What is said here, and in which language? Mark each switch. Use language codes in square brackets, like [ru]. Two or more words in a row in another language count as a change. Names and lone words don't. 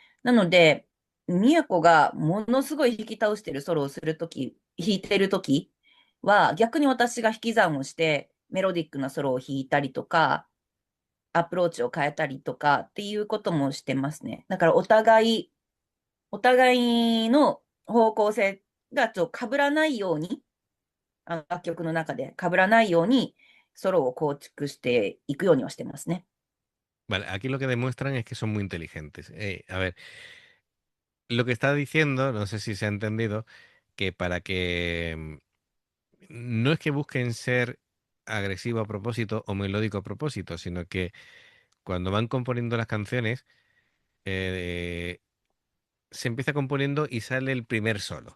[ja] なので、宮子がものすごい弾き倒してるソロをするとき、弾いてるときは、逆に私が引き算をして、メロディックなソロを弾いたりとか、アプローチを変えたりとかっていうこともしてますね。だからお互いの方向性がちょっと被らないように、楽曲の中で被らないように、ソロを構築していくようにはしてますね。 [es] Vale, aquí lo que demuestran es que son muy inteligentes. A ver, lo que está diciendo, no sé si se ha entendido, que para que no es que busquen ser agresivo a propósito o melódico a propósito, sino que cuando van componiendo las canciones, eh, se empieza componiendo y sale el primer solo.